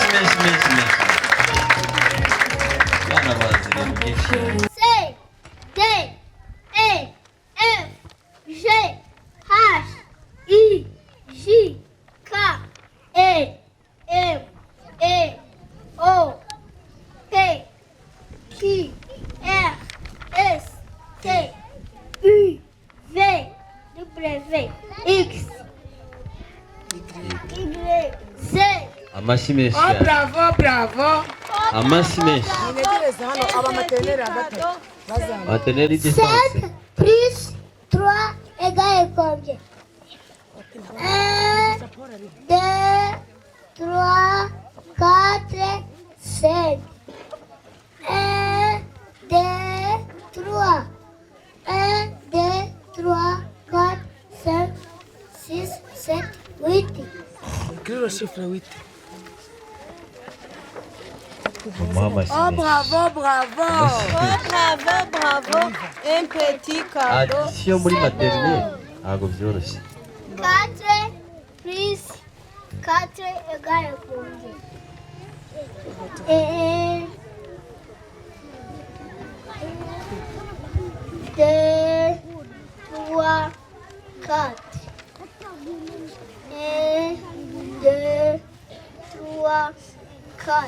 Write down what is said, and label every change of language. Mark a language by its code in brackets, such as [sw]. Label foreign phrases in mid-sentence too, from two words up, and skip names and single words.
[rw] amashyi menshi menshi. Abana bazi ibintu byinshi. [fr] C, D, E, F, G, H, I, J, K, L, M, N, O, P, Q, R, S, T, U, V, W, X, Y, Z. [rw] Amashyi menshi Oh, cyane. [fr] bravo, bravo. [rw] Amashyi menshi. Mwegereze hano abamaterneri hagati. [fr] Maternelle d'essence. 5 plus 3 égale combien? 1, 2, 3, 4, 5. 1, 2, 3. 1, 2, 3, 4, 5, 6, 7, 8. Écris le chiffre 8. [rw] Bamuha amashyi Oh, menshi. [fr] bravo, bravo. Bravo, bravo. Un petit cadeau. [rw] Addition muri maternelle ntabwo byoroshye. [fr] 4 plus 4 égale combien? 1, 2, 3, 4. 1, 2, 3, 4.